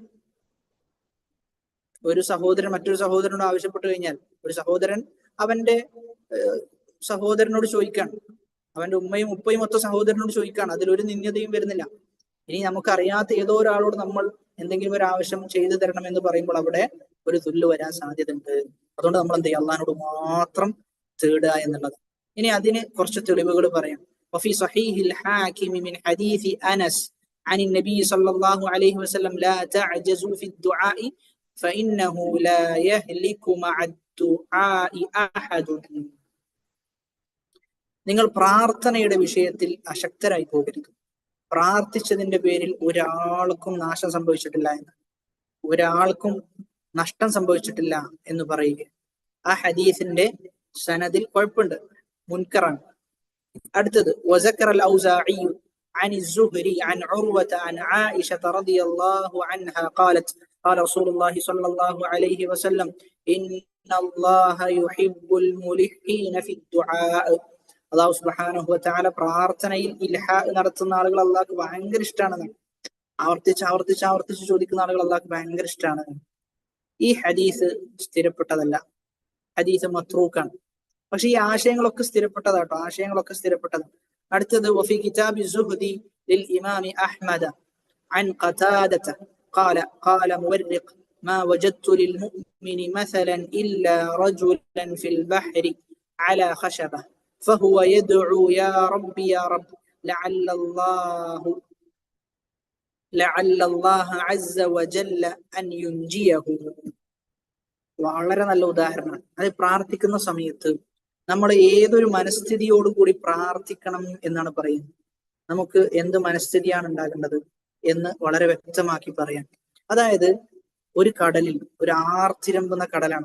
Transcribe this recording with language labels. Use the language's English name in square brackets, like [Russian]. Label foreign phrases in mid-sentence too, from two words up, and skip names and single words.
[Malayalam] ഒരു സഹോദരൻ മറ്റൊരു സഹോദരനോട് ആവശ്യപ്പെട്ട് കഴിഞ്ഞാൽ, ഒരു സഹോദരൻ അവന്റെ സഹോദരനോട് ചോദിക്കാണ്, അവന്റെ ഉമ്മയും ഉപ്പയും ഒത്ത സഹോദരനോട് ചോദിക്കാണ്, അതിലൊരു നിന്ദ്യതയും വരുന്നില്ല. ഇനി നമുക്കറിയാത്ത ഏതോ ഒരാളോട് നമ്മൾ എന്തെങ്കിലും ഒരു ആവശ്യം ചെയ്തു തരണം എന്ന് പറയുമ്പോൾ അവിടെ ഒരു ദുല്ല് വരാൻ സാധ്യതയുണ്ട്. അതുകൊണ്ട് നമ്മൾ എന്ത് ചെയ്യുക, അള്ളാഹിനോട് മാത്രം തേടുക എന്നുള്ളത്. ഇനി അതിന് കുറച്ച് തെളിവുകൾ പറയാം. [Arabic] وفي صحيح الحاكم من حديث أنس عن النبي صلى الله عليه وسلم لا تعجزوا في الدعاء فإنه لا يهلك مع الدعاء أحد. [Malayalam] നിങ്ങൾ പ്രാർത്ഥനയുടെ വിഷയത്തിൽ അശക്തരായി പോകരുത്. പ്രാർത്ഥിച്ചതിന്റെ പേരിൽ ഒരാൾക്കും നാശം സംഭവിച്ചിട്ടില്ല എന്ന്, ഒരാൾക്കും നഷ്ടം സംഭവിച്ചിട്ടില്ല എന്ന് പറയുക. ആ ഹദീസിന്റെ സനദിൽ കുഴപ്പമുണ്ട്, മുൻകറാണ്. [Arabic] അടുത്തത് وذكر الأوزاعي عن الزهري عن عروة عن عائشة رضي الله عنها قالت قال رسول الله صلى الله عليه وسلم إن الله يحب الملحين في الدعاء. الله سبحانه و تعالى [Malayalam] പ്രാർത്ഥനയിൽ ഇൽഹാ നടത്തുന്ന ആളുകൾ അള്ളാഹ്ക്ക് ഭയങ്കര ഇഷ്ടമാണ്. ആവർത്തിച്ച് ചോദിക്കുന്ന ആളുകൾ അള്ളാഹ്ക്ക് ഭയങ്കര ഇഷ്ടമാണ്. ഈ ഹദീസ് സ്ഥിരപ്പെട്ടതല്ല, ഹദീസ് മത്രൂക്കാണ്. പക്ഷെ ഈ ആശയങ്ങളൊക്കെ സ്ഥിരപ്പെട്ടതാട്ടോ, ആശയങ്ങളൊക്കെ സ്ഥിരപ്പെട്ടത്. [Arabic] അടുത്തത് وفي كتاب الزهد للإمام أحمد عن قتادة قال مورق ما وجدت للمؤمن مثلا إلا رجلا في البحر على خشبة فهو يدعو يا رب يا رب لعل الله عز وجل أن ينجيه. [Malayalam] വളരെ നല്ല ഉദാഹരണമാണ്. അത് പ്രാർത്ഥിക്കുന്ന സമയത്ത് നമ്മൾ ഏതൊരു മനസ്ഥിതിയോടുകൂടി പ്രാർത്ഥിക്കണം എന്നാണ് പറയുന്നത്. നമുക്ക് എന്ത് മനസ്ഥിതിയാണ് ഉണ്ടാകേണ്ടത് എന്ന് വളരെ വ്യക്തമാക്കി പറയാം. അതായത് ഒരു കടലിൽ, ഒരു ആർത്തിരമ്പുന്ന കടലാണ്.